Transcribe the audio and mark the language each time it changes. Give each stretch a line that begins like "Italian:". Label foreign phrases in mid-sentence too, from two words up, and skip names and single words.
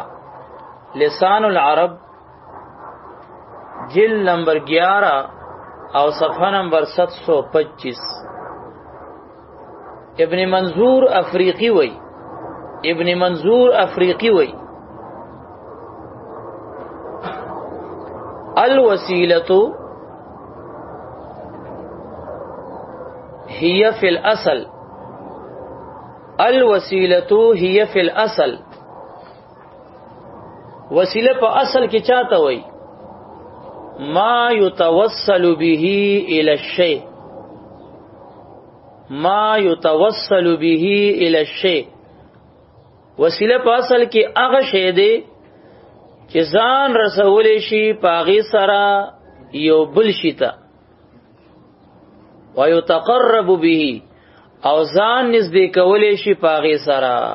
Pashto: لسان العرب جلد نمبر 11 او صفحه نمبر 725. ابن منظور افریقی وی
Arabic: الوسیلة هي في الأصل
Pashto: وسیله په اصل کې چاته وای؟
Arabic: ما يتوصل به الى الشيء.
Pashto: وسیله په اصل کې هغه شی دی چې ځان رسول شي پاغي سره یو بل شي ته،
Arabic: ويتقرب به
Pashto: او ځان نږدې کول شي پاغي سره.